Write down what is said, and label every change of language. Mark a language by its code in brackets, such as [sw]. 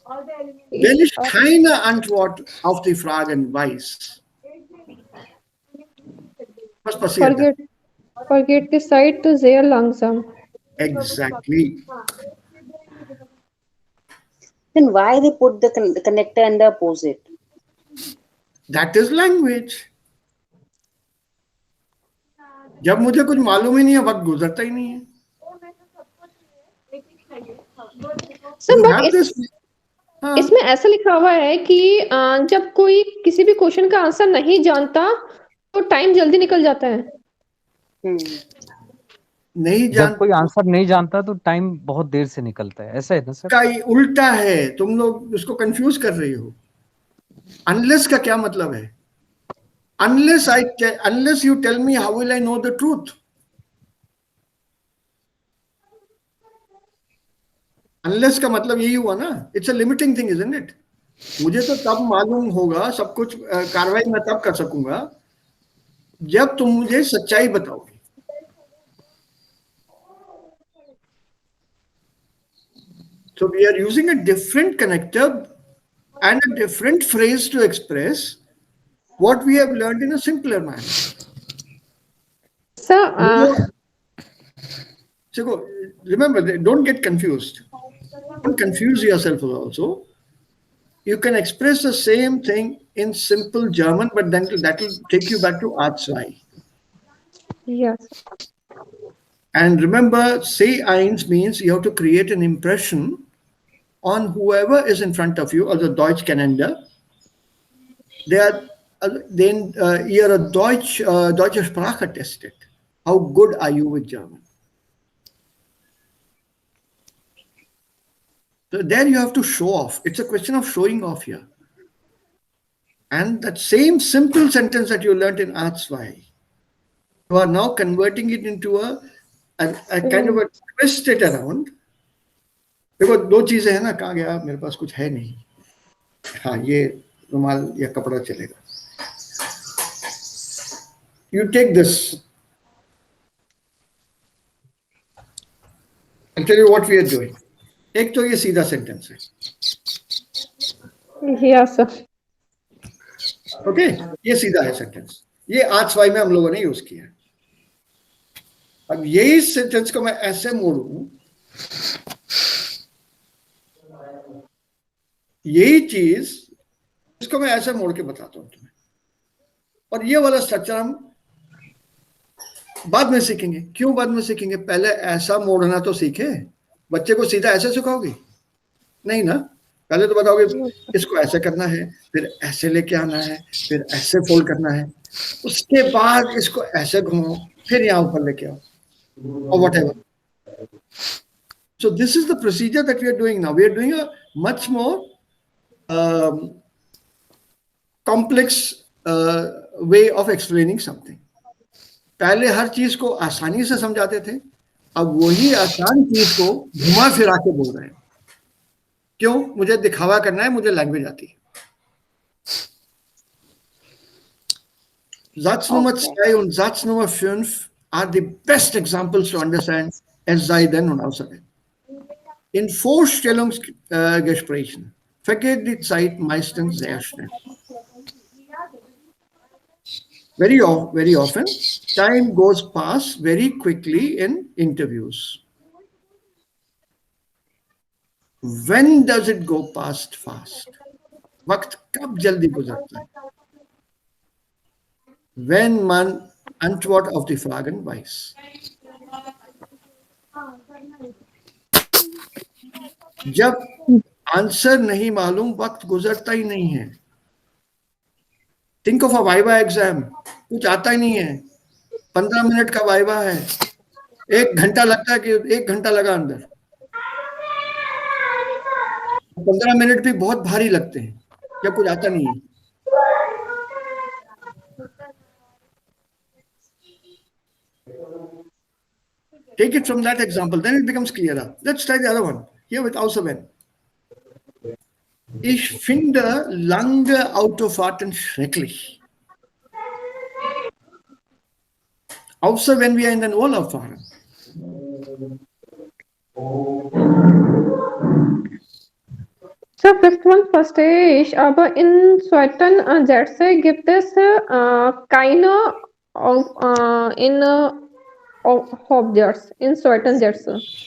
[de] Wenn ich keine Antwort auf die Fragen weiß, was passiert dann? Forget die Zeit sehr langsam. [en] Exactly. Then why they put the connector and the opposite? That is language. [hi] जब मुझे कुछ मालूम ही नहीं है, वक्त गुजरता ही नहीं है. सर इसमें ऐसा लिखा हुआ है कि जब कोई किसी भी क्वेश्चन का आंसर नहीं जानता तो टाइम जल्दी निकल जाता है. नहीं जब कोई आंसर नहीं जानता तो टाइम बहुत देर से निकलता है. ऐसा है ना सर? का उल्टा है. तुम लोग उसको कंफ्यूज कर रही हो. अनलेस का क्या मतलब है? [en] Unless you tell me, how will I know the truth? [hi] Unless का मतलब यही हुआ ना. [en] It's a limiting thing, isn't it? [hi] मुझे तो तब मालूम होगा, सब कुछ कार्रवाई मैं तब कर सकूंगा जब तुम मुझे सच्चाई बताओगे. [en] So we are using a different connector and a different phrase to express what we have learned in a simpler manner. So remember, don't get confused. Don't confuse yourself also. you can express the same thing in simple German, but then that will take you back to Art2. Yes. And remember, say eins means you have to create an impression on whoever is in front of you, also Deutschkennender. [de] Ihre deutsche Sprache testet. [en] How good are you with German? So there you have to show off. It's a question of showing off here. And that same simple sentence that you learned in Art2, you are now converting it into a kind of a twist it around. [hi] देखो दो चीजें हैं ना, कहा गया मेरे पास कुछ है नहीं, हाँ ये रुमाल या कपड़ा चलेगा. [en] You take this. I'll tell you what we are doing. [hi] एक तो ये सीधा सेंटेंस है. [en] Yes, sir. [hi] ओके, ये सीधा है सेंटेंस. ये Art2 में हम लोगों ने यूज किया. अब यही सेंटेंस को मैं ऐसे मोड़ूं, यही चीज इसको मैं ऐसे मोड़ के बताता हूं तुम्हें. और ये वाला स्ट्रक्चर हम बाद में सीखेंगे. क्यों बाद में सीखेंगे? पहले ऐसा मोड़ना तो सीखे. बच्चे को सीधा ऐसे सिखाओगे नहीं ना. पहले तो बताओगे इसको ऐसे करना है, फिर ऐसे लेके आना है, फिर ऐसे फोल्ड करना है, उसके बाद इसको ऐसे घुमाओ, फिर यहाँ ऊपर लेके आओ, [en] or whatever. So this is the procedure that we are doing now. We are doing a much more complex way of explaining something. [hi] पहले हर चीज को आसानी से समझाते थे, अब वही आसान चीज को घुमा फिरा के बोल रहे हैं. क्यों? मुझे दिखावा करना है, मुझे लैंग्वेज आती है. [de] Satz Nummer 2 und Satz Nummer 5 [en] are the best examples to understand [de] es sei denn und außer denn. In Vorstellungsgesprächen vergeht die Zeit meistens sehr schnell. [en] Very often, time goes past very quickly in interviews. When does it go past fast? [hi] वक्त कब जल्दी गुजरता है? [de] Wenn man Antwort auf die Fragen weiß. [hi] जब answer नहीं मालूम, वक्त गुजरता ही नहीं है. [en] Think of a viva exam. [hi] कुछ आता ही नहीं है, 15 मिनट का वाइवा है, 1 घंटा लगता है कि 1 घंटा लगा अंदर. 15 मिनट भी बहुत भारी लगते हैं जब कुछ आता नहीं है. [en] Take it from that example, then it becomes clearer. Let's try the other one. Here with außer wenn. [de] Ich finde lange Autofahrten schrecklich. Außer wenn wir in den Urlaub fahren. [en] So fifth one [de] verstehe ich, aber in zweiten Sätze gibt es keine Objects in zweiten Sätze.